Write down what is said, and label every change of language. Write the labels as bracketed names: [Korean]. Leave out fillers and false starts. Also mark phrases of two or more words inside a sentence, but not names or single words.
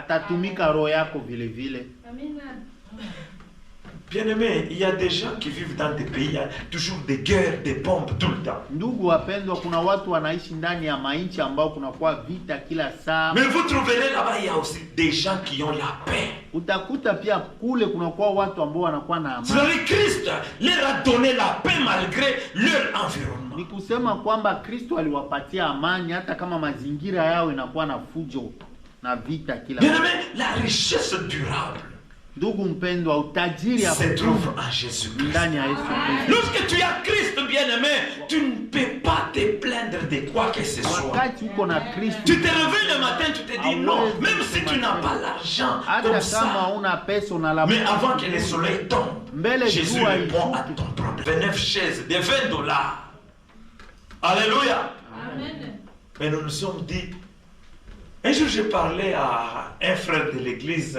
[French] Bien aimé, il y a des gens qui vivent dans des pays, il y a toujours des guerres, des bombes tout le temps. Mais vous trouverez là-bas, il y a aussi des gens qui ont la paix. C'est-à-dire Christ leur a donné la paix malgré leur environnement. [Swahili] Ni kusema kwamba Kristo aliwapatia amani hata kama mazingira yao inakuwa na fujo na vita kila. [French] Bien aimé, la richesse durable [Swahili] ndugu mpendwa, utajiri [French] se trouve en Jésus-Christ. [Swahili] Ndani ya Yesu Kristo. [French] Lorsque tu as Christ, bien aimé, tu ne peux pas te plaindre de quoi que ce soit. [Swahili] Wakati uko na Kristo, [French] tu te réveilles le matin, tu te dis non, même si tu n'as pas l'argent comme ça. Mais avant que le soleil tombe, Jésus répond à ton problème. 29 chaises de $20. Alléluia. Amen. Mais nous nous sommes dit, un jour j'ai parlé à un frère de l'église.